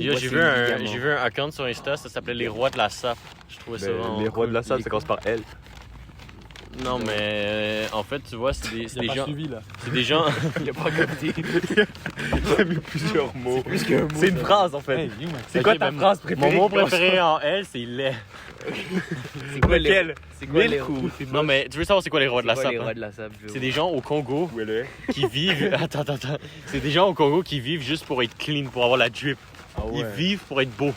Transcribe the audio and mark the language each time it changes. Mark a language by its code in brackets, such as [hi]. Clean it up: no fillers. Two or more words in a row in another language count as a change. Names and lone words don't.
[fr] Yo, moi, j'ai c'est vu, évidemment. j'ai vu un account sur Insta, ça s'appelait Les Rois de la Sape. Je trouvais ça vraiment. Ben, les rois de la salle, Les ça commence par L. Non, mais en fait, tu vois, c'est des Il a pas gens. suivi, là. C'est des gens. Il a pas capté. J'ai mis plusieurs mots. Plus qu'un mot. C'est une phrase en fait. [en] Hey, you, man. [fr] C'est quoi Ok, ta ben, phrase Mon préférée? mot préféré en L, c'est lait. C'est quoi les. Lequel? C'est quoi les. Milk ou Non, mais tu veux savoir c'est quoi les Rois de la C'est quoi Sape? les hein? rois de la sable? C'est des gens au Congo Où elle est? qui vivent. Attends. C'est des gens au Congo qui vivent juste pour être clean, pour avoir la drip. Ah Ils vivent pour être beaux.